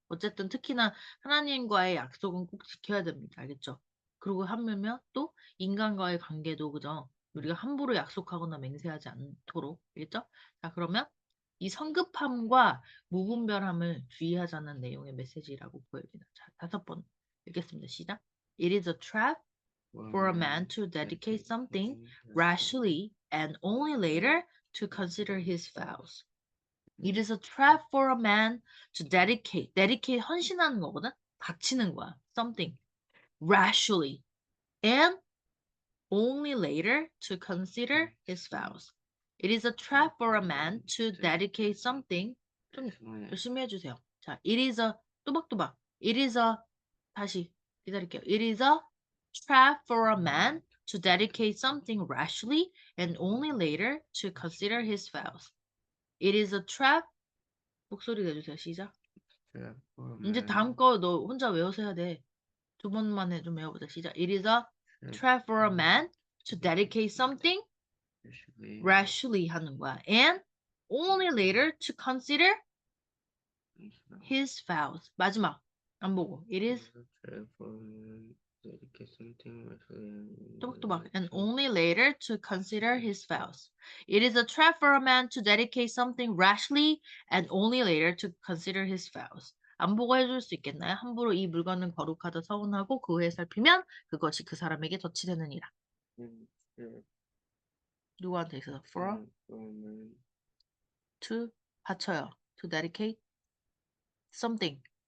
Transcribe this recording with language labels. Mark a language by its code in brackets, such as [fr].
[ko] 어쨌든 특히나 하나님과의 약속은 꼭 지켜야 됩니다. 알겠죠? 그리고 하물며 또 인간과의 관계도 그죠? 우리가 함부로 약속하거나 맹세하지 않도록. 알겠죠? 자, 그러면 이 성급함과 무분별함을 주의하자는 내용의 메시지라고 보여집니다. 자, 5번 읽겠습니다. 시작. [en] It is a trap for a man to dedicate something rashly and only later to consider his vows. It is a trap for a man to dedicate [ko] 헌신하는 거거든? 바치는 거야. [en] something rashly and only later to consider his vows. It is a trap for a man to dedicate something. [ko] 좀 열심히 해주세요. [en] 자, it is a 또박또박. It is a [ko] 다시 기다릴게요. [en] It is a trap for a man to dedicate something rashly and only later to consider his vows. It is a trap. [ko] 목소리 내주세요. 시작. [en] Trap for a [ko] 이제 [en] man. [ko] 다음 거 너 혼자 외워서 해야 돼. 두 번만에 좀 외워보자. 시작. [en] It is a trap for a man to dedicate something Rashly. [ko] rashly 하는 거야. [en] And only later to consider his vows. [ko] 마지막. 안 보고. [en] It is a trap for a man to dedicate something rashly and [ko] 또박또박. [en] And only later to consider his vows. It is a trap for a man to dedicate something rashly and only later to consider his vows. [ko] 안 보고 해줄 수 있겠나요? 함부로 이 물건은 거룩하다 서운하고 그 후에 살피면 그것이 그 사람에게 덧치되느니라. 누구한테 있어서? [en] For a man to [ko] 바쳐요. [en] To dedicate something.